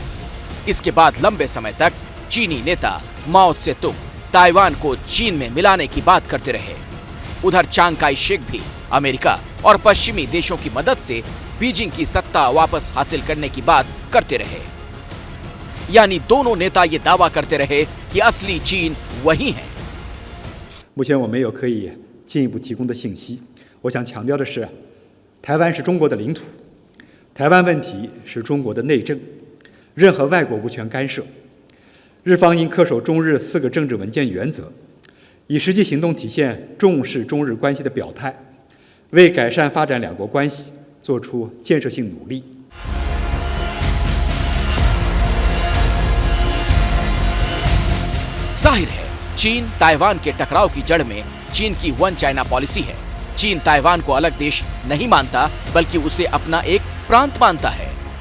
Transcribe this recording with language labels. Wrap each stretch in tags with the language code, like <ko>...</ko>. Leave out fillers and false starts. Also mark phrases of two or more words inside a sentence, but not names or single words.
<hi>इसके बाद लंबे समय तक चीनी नेता माओ त्से-तुंग ताइवान को चीन में मिलाने की बात करते रहे। उधर चांग काई शेक भी अमेरिका और पश्चिमी देशों की मदद से बीजिंग की सत्ता वापस हासिल करने की बात करते रहे। यानी दोनों नेता ये दावा करते रहे कि असली चीन वही है।</hi> <zh>目前我没有可以进一步提供的信息。我想强调的是，台湾是中国的领土，台湾问题是中国的内政，任何外国无权干涉。日方应恪守中日4个政治文件原则，以实际行动体现重视中日关系的表态，为改善发展两国关系做出建设性努力。</zh> <hi>जाहिर है चीन ताइवान के टकराव की जड़ में चीन की</hi> <en>one China policy</en> <hi>है। चीन ताइवान को अलग देश नहीं मानता बल्कि उसे अपना एक प्रांत मानता है।</hi>